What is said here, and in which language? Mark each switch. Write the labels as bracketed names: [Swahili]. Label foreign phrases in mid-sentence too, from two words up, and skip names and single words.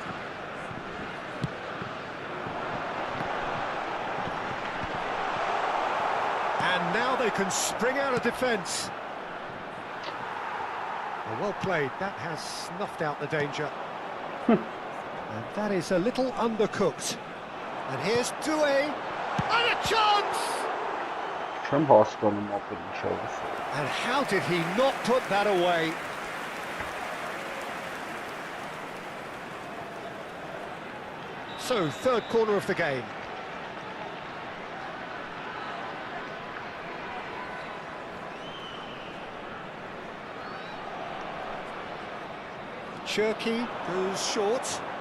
[English] And now they can spring out of defence. Well played. That has snuffed out the danger. And that is a little undercooked. And here's Doué. And a chance! [Armenian] Չեմ հասկանում ապել ինչով։ [English] And how did he not put that away? So, third corner of the game. Turkey goes short.